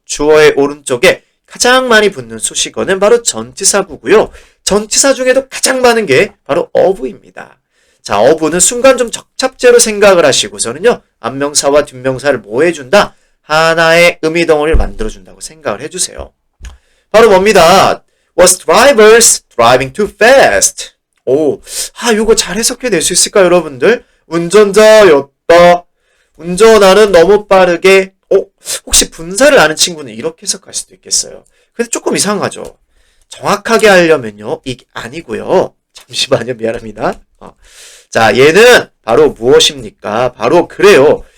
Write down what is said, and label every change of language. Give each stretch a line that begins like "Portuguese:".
Korean: 주어의 오른쪽에 가장 많이 붙는 수식어는 바로 전치사구고요. 전치사 중에도 가장 많은 게 바로 of입니다. 자, of는 순간 좀 적합제로 생각을 하시고서는요. 앞명사와 뒷명사를 뭐 해준다? 하나의 의미덩어리를 만들어준다고 생각을 해주세요. 바로 뭡니다?
English: Was drivers driving too fast?
Korean: 오, 요거 잘 해석해낼 수 있을까요, 여러분들? 운전자였다. 운전하는 너무 빠르게. 혹시 분사를 아는 친구는 이렇게 해석할 수도 있겠어요. 근데 조금 이상하죠. 정확하게 하려면요, 이게 아니고요. 잠시만요, 미안합니다. 자, 얘는 바로 무엇입니까? 바로 그래요.